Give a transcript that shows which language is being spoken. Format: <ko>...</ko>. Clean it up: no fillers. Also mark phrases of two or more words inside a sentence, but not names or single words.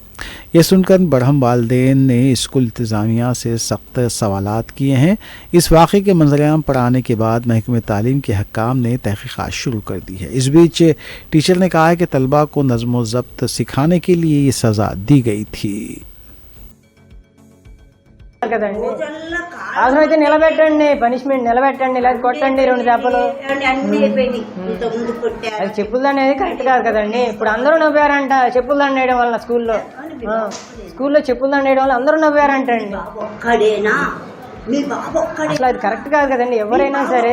<ur>یہ سن کر برہم والدین نے اسکول انتظامیہ سے سخت سوالات کیے ہیں۔ اس واقعے کے منظر عام پر آنے کے بعد محکمہ تعلیم کے حکام نے تحقیقات شروع کر دی ہے۔ اس بیچ ٹیچر نے کہا ہے کہ طلباء کو نظم و ضبط سکھانے کے لیے یہ سزا دی گئی تھی۔</ur> <te>కదండి అవసరమైతే నిలబెట్టండి, పనిష్మెంట్ నిలబెట్టండి, లేదా కొట్టండి 2 దెబ్బలు. అది చెప్పులు దండ అనేది కరెక్ట్ కాదు కదండి. ఇప్పుడు అందరూ నవ్వారంట చెప్పులు దండ వేయడం వల్ల. స్కూల్లో చెప్పులు దండ వేయడం వల్ల అందరూ నవ్వారంట అండి. అసలు అది కరెక్ట్ కాదు కదండి. ఎవరైనా సరే</te>